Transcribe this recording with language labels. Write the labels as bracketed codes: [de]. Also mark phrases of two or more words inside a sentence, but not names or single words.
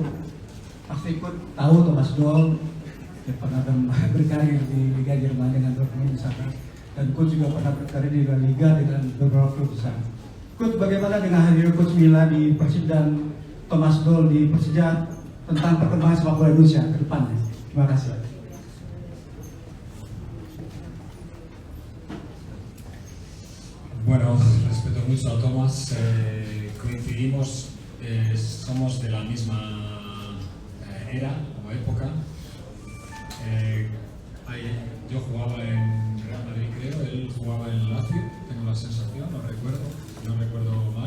[id] Pasti Coach tahu Thomas Doll. Dia pernah berkarir di Liga Jerman dengan Dortmund di sana. Dan Coach juga pernah berkarir di La Liga dengan beberapa klub besar. Coach, bagaimana dengan hadir Coach Mila di Persib dan Thomas Doll di Persija tentang perkembangan sepak bola Indonesia ke depannya? Terima kasih. [es] Bueno, respeto mucho a Tomás, coincidimos, somos de la misma era o época. Yo jugaba en Real Madrid, creo, él jugaba en Lazio, tengo la sensación, no recuerdo mal.